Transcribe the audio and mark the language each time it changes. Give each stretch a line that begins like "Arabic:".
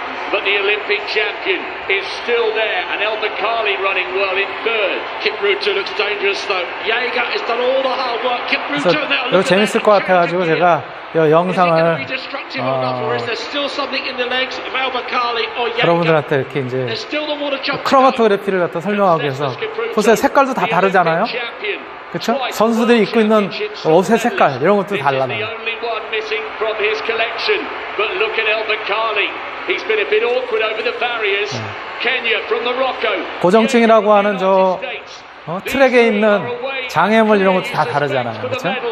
English: But the Olympic champion is still there, and El Bakkali running well in third. Kipruto looks dangerous though. Jaeger has done all the hard work. Kipruto now.
Korean: 이거 재밌을 것 같아가지고 제가 이 영상을
English: active enough, or is there still something in the legs of Al-Bakkali or Yanka?
Korean: 여러분들한테 이렇게 이제
English: There's still the water jump to go.
Korean: 크로마토그래피를 갖다 설명하기 위해서 보세요. 색깔도 다 다르잖아요. 그렇죠? 선수들이 입고 있는 옷의 색깔 이런 것도 달라요.
English: The only one missing from his collection, but look at Al-Bakkali. He's been a bit awkward over the barriers. Kenya from Morocco.
Korean: 고정층이라고 하는 저 트랙에 있는 장애물 이런 것도 다 다르잖아요. 그렇죠?